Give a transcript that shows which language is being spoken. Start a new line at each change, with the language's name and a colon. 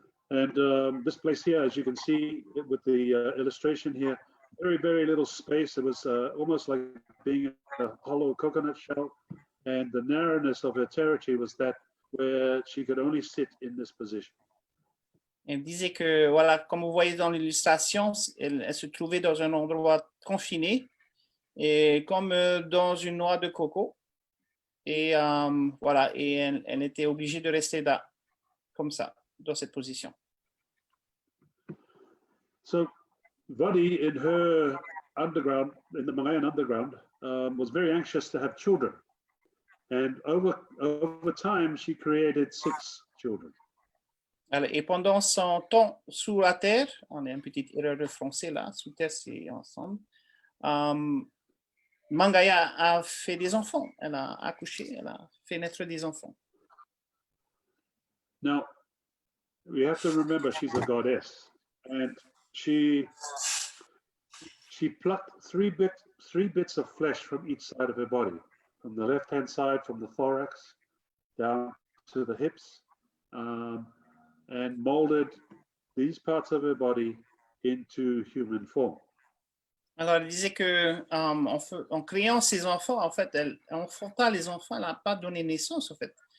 English: And this place here, as you can see with the illustration here, very, very little space. It was almost like being a hollow coconut shell. And the narrowness of her territory was that where she could only sit in this position.
French: Elle disait que, voilà, comme vous voyez dans l'illustration, elle se trouvait dans un endroit confiné, et comme dans une noix de coco. Et voilà, et elle était obligée de rester là, comme ça, dans cette position.
English: So Vatea in her underground, in the Malayan underground, was very anxious to have children. And over time, she created 6 children.
French: Alors, et pendant son temps sous la terre, on a une petite erreur de français là, sous terre c'est ensemble, Mangaia a fait des enfants, elle a accouché, elle a fait naître des enfants.
English: Now, we have to remember she's a goddess, and she plucked three bits of flesh from each side of her body, from the left-hand side, from the thorax down to the hips, and molded these parts of her body into human form.
French: Alors, elle disait que en créant ses enfants, en fait, en enfantant les enfants, elle n'a pas donné naissance, en fait.